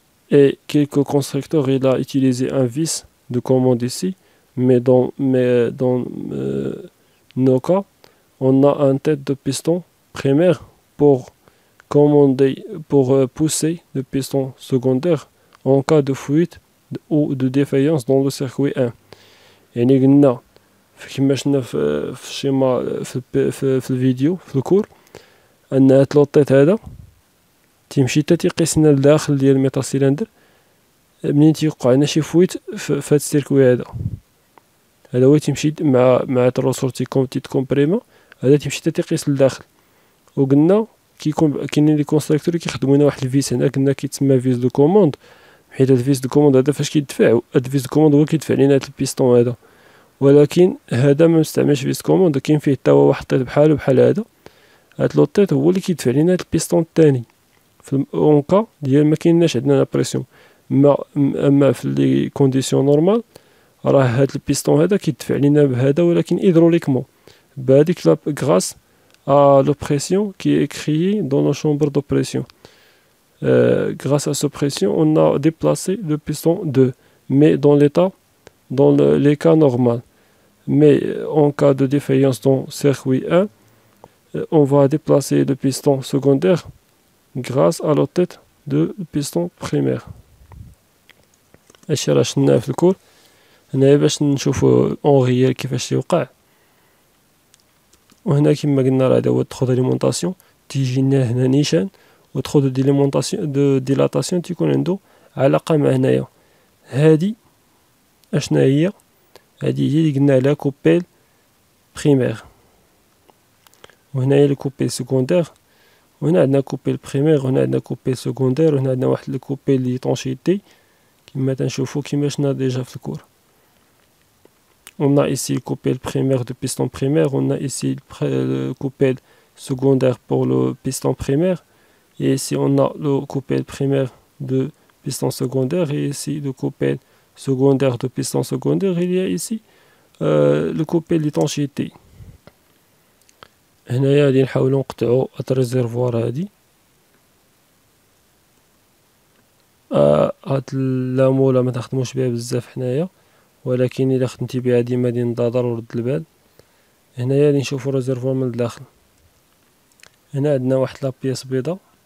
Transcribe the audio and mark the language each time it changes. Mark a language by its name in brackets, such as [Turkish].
[French] Et quelques constructeurs il a utilisé un vis de commande ici, mais dans nos cas, on a un tête de piston primaire pour pousser le piston secondaire en cas de fuite ou de défaillance dans le circuit 1. [Arabic] يعني قلنا كما شفنا في الشيما في الفيديو في الكور ان هاد لوطيط هذا تيمشي حتى تيقيس لنا الداخل ديال الميتال سيلندر. منين تيوقع لنا شي فويت في هاد السيركوي هذا هو تيمشي مع التروسور تيتكومبريما، هذا تيمشي حتى تيقيس للداخل. وقلنا كاينين لي كونستراكتور كيخدموا هنا واحد الفيس هنا قلنا كيتسمى فيس دو كوموند، حيت هاد الفيس دو كوموند هذا فاش كيدفع، هاد الفيس دو كوموند هو كيدفع لينا هاد البيستون هذا. ولكن هذا ما مستعملش فيس كوموند، كاين فيه حتى هو واحد الطيط بحال هذا. هاد لوطيط هو اللي كيدفع لينا هاد البيستون الثاني في اونكا ديال ما كايناش عندنا لا بريسيون. اما في لي كونديسيون نورمال راه هاد البيستون هذا كيدفع لينا بهذا ولكن هيدروليكمون بهاديك غراس ا لو بريسيون كي [French] est créé dans nos chambres de pression. Grâce à cette pression on a déplacé le piston 2 mais dans les cas normaux. Mais en cas de défaillance dans circuit 1 on va déplacer le piston secondaire grâce à la tête de piston primaire. [Arabic] هادشي راه شفناه في الكور هنايا باش نشوفو اون ريال كيفاش يوقع. وهنا كما قلنا راه هذا هو التخو داليمونطاسيون تيجي لنا هنا نيشان والتخو دو ديلاتاسيون تيكون عنده علاقة مع هنايا. هادي اشنا هي؟ هادي هي اللي قلنا عليها كوبيل بريمير وهنايا الكوبيل سكوندير وهنا عندنا كوبيل بريمير وهنا عندنا كوبيل سكوندير وهنا عندنا واحد الكوبيل ليطونشيتي كما تنشوفو كيما شفنا ديجا في الكور. [French] On a ici le coupelle primaire de piston primaire, on a ici le coupelle secondaire pour le piston primaire, et ici on a le coupelle primaire de piston secondaire, et ici le coupelle secondaire de piston secondaire, il y a ici le coupelle d'étanchéité. [Arabic] هنايا غادي نحاولو نقطعو هاد الريزيرفوار هادي. هاد اللامولة ما تخدموش بها بزاف حنايا ولكن الا خدمتي بها ديما غادي نضادر ورد البال. هنايا غادي نشوفو الريزيرفوار من الداخل. هنا عندنا واحد لابياس بيضا.